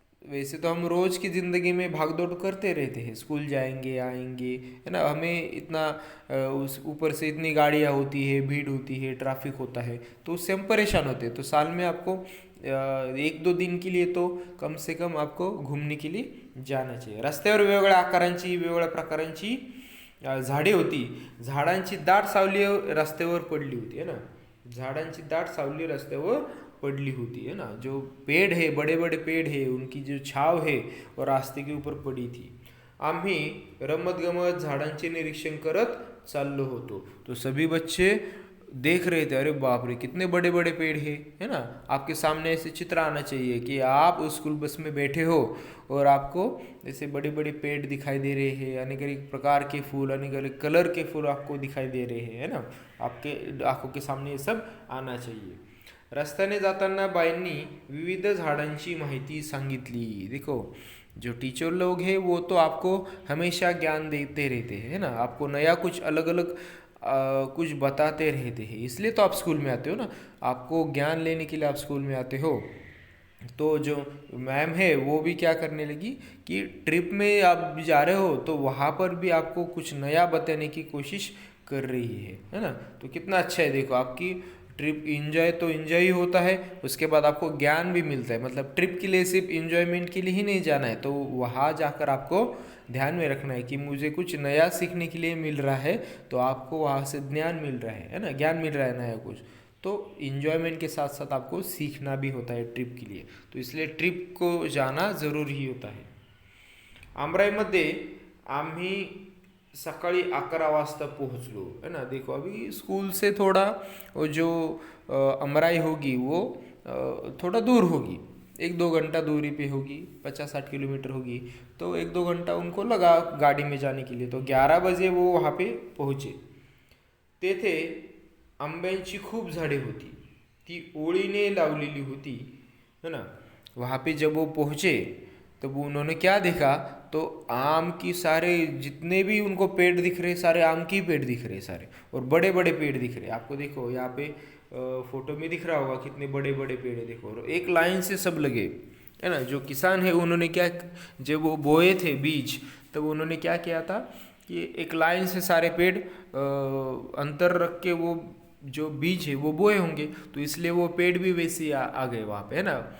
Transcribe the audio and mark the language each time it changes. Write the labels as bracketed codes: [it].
[hi] वैसे तो हम रोज़ की ज़िंदगी में भाग दौड़ करते रहते हैं, स्कूल जाएंगे आएंगे, है ना, हमें इतना उस ऊपर से इतनी गाड़ियाँ होती है, भीड़ होती है, ट्रैफिक होता है, तो उससे हम परेशान होते हैं। तो साल में आपको 1-2 दिन के लिए तो कम से कम आपको घूमने के लिए जाना चाहिए. [mr] रस्त्यावर वेगवेगळ्या आकारांची, वेगवेगळ्या प्रकारांची झाडे होती. झाडांची दाट सावली रस्त्यावर पडली होती, [hi] है ना. [mr] झाडांची दाट सावली रस्त्यावर पडली होती, है ना. [hi] जो पेड़ है, बड़े बड़े पेड़ है, उनकी जो छाव है वो रास्ते के ऊपर पड़ी थी. [mr] आम्ही रमत गमत झाडांचे निरीक्षण करत चाललो होतो. [hi] तो सभी बच्चे देख रहे थे, अरे बाप रे कितने बड़े बड़े पेड़ है ना. आपके सामने ऐसे चित्र आना चाहिए कि आप उस स्कूल बस में बैठे हो और आपको ऐसे बड़े बड़े पेड़ दिखाई दे रहे हैं, अनेक अनेक प्रकार के फूल, अनेक अनेक कलर के फूल आपको दिखाई दे रहे हैं, है ना. आपके आंखों के सामने ये सब आना चाहिए. [mr] रस्त्याने जाताना बाईंनी विविध झाडांची माहिती सांगितली. [hi] देखो, जो टीचर लोग हैं वो तो आपको हमेशा ज्ञान देते रहते हैं, है ना. आपको नया कुछ अलग अलग कुछ बताते रहते हैं, इसलिए तो आप स्कूल में आते हो ना. आपको ज्ञान लेने के लिए आप स्कूल में आते हो. तो जो मैम है वो भी क्या करने लगी कि ट्रिप में आप जा रहे हो तो वहाँ पर भी आपको कुछ नया बताने की कोशिश कर रही है ना. तो कितना अच्छा है. देखो, आपकी ट्रिप इंजॉय तो इंजॉय ही होता है, उसके बाद आपको ज्ञान भी मिलता है. मतलब ट्रिप के लिए सिर्फ इंजॉयमेंट के लिए ही नहीं जाना है, तो वहाँ जाकर आपको ध्यान में रखना है कि मुझे कुछ नया सीखने के लिए मिल रहा है, तो आपको वहाँ से ज्ञान मिल रहा है ना, ज्ञान मिल रहा है नया कुछ. तो इन्जॉयमेंट के साथ साथ आपको सीखना भी होता है ट्रिप के लिए, तो इसलिए ट्रिप को जाना ज़रूरी होता है. [mr] आमराईमध्ये आम्ही सकाळी 11 वाजता पोहोचलो, [hi] है ना. देखो, अभी स्कूल से थोड़ा वो जो अमराई होगी वो थोड़ा दूर होगी, 1-2 घंटा दूरी पे होगी, 50-60 किलोमीटर होगी. तो 1-2 घंटा उनको लगा गाड़ी में जाने के लिए. तो 11 बजे वो वहाँ पे पहुँचे. [mr] तेथे आंब्यांची खूप झाडे होती, ती ओळीने लावलेली होती, [hi] है ना. वहाँ पे जब वो पहुँचे तब उन्होंने क्या देखा, तो आम की सारे जितने भी उनको पेड़ दिख रहे, सारे आम के ही पेड़ दिख रहे सारे, और बड़े बड़े पेड़ दिख रहे. आपको देखो यहाँ पे फोटो में दिख रहा होगा कितने बड़े बड़े पेड़ है. देखो, और एक लाइन से सब लगे, है ना. जो किसान है उन्होंने क्या, जब वो बोए थे बीज, तब उन्होंने क्या किया था कि एक लाइन से सारे पेड़ अंतर रख के वो जो बीज है वो बोए होंगे, तो इसलिए वो पेड़ भी वैसे ही आ गए वहाँ पे, है ना.